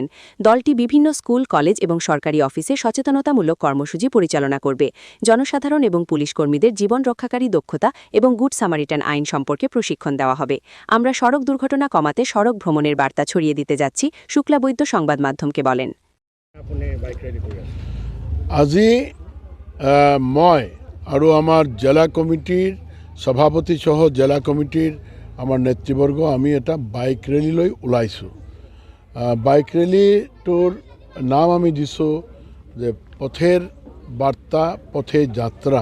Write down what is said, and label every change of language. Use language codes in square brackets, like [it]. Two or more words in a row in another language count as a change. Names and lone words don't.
[bn] দলটি বিভিন্ন স্কুল, কলেজ এবং সরকারি অফিসে সচেতনতামূলক কর্মসূচি পরিচালনা করবে। জনসাধারণ এবং পুলিশ কর্মীদের জীবন রক্ষাকারী দক্ষতা এবং গুড সামারিটান আইন সম্পর্কে প্রশিক্ষণ দেওয়া হবে। আমরা সড়ক দুর্ঘটনা কমাতে সড়ক ভ্রমণের বার্তা ছড়িয়ে দিতে যাচ্ছি, শুক্লবৈদ্য সংবাদ মাধ্যমকে বলেন। [as] আজি মই আৰু আমাৰ জেলা কমিটিৰ সভাপতি সহ জেলা কমিটিৰ আমাৰ নেতৃবৰ্গ আমি এটা বাইক ৰেলীলৈ ওলাইছোঁ। বাইক ৰেলীটোৰ নাম আমি দিছোঁ যে পথেৰ বাৰ্তা পথে যাত্ৰা।